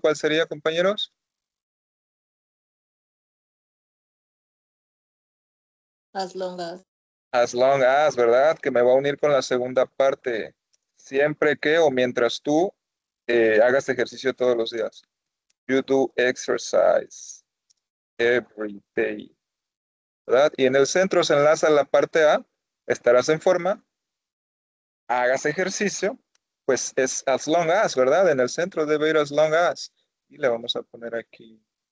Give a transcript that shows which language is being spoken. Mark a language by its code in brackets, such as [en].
[es] ¿Cuál sería, compañeros? [en] As long as. [es] As long as, ¿verdad? Que me va a unir con la segunda parte. Siempre que o mientras tú hagas ejercicio todos los días. [en] You do exercise every day. [es] ¿Verdad? Y en el centro se enlaza la parte A. Estarás en forma. Hagas ejercicio. Pues es as long as, ¿verdad? En el centro debe ir as long as. Y le vamos a poner aquí.